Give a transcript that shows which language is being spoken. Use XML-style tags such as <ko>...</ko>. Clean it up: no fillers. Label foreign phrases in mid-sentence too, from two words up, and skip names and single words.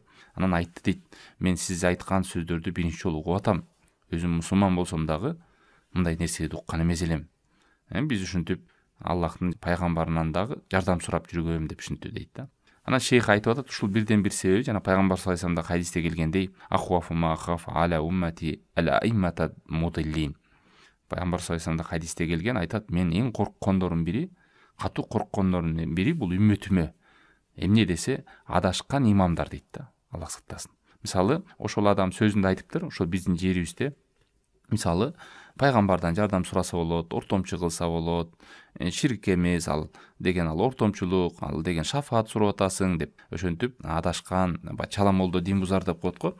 <ky>Анан айтты дейт: "Мен сиз айткан сөздөрдү биринчи жолу угуп атам. Өзүм мусулман болсом дагы мындай нерсени уккан эмес элем. Биз ушинтип Аллахтын пайгамбарынан дагы жардам сурап жүргөм" деп түшүндү дейт да. Анан шейх айтып атат, ушул бирден бир себеби жана пайгамбар</ky> <ar>صلى الله عليه وسلم</ar> <ky>хадисте келгендей:</ky> <ar>"أخوف ما أخاف على أمتي الأئمة المضلين".</ar> <ky>Пайгамбар</ky> <ar>صلى الله عليه وسلم</ar> <ky>хадисте келген, айтат: "Мен эң корккондордун бири, катуу корккондордун бири бул үммөтүмө эмне десе, адашкан имамдар" дейт да. Аллах сактасын. Мисалы, ошол адам сөзүндө айтыптыр, ошол биздин жерибизде мисалы пайгамбардан жардам сураса болот, ортомчу кылса болот, ширк эмес ал деген, ал ортомчулук, ал деген шафаат сурап атасың деп ошентип адашкан, чала молдо дин бузар деп коет го.</ky>